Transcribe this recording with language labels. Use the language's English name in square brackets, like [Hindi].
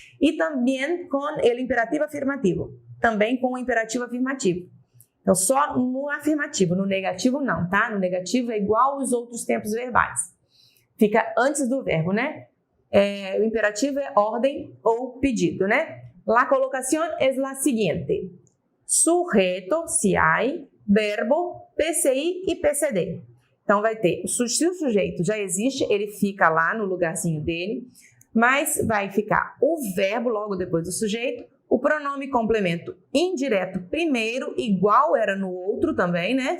[Portuguese] E também com o imperativo afirmativo, também com o imperativo afirmativo. Então, só no afirmativo, no negativo não, tá? No negativo é igual aos outros tempos verbais. Fica antes do verbo, né? O imperativo é ordem ou pedido, né? [Spanish] La colocación es la siguiente. Sujeto, se hay, verbo, PCI e PCD. [Portuguese] Então, vai ter, se o sujeito já existe, ele fica lá no lugarzinho dele, mas vai ficar o verbo logo depois do sujeito, o pronome complemento indireto primeiro, igual era no outro também, né?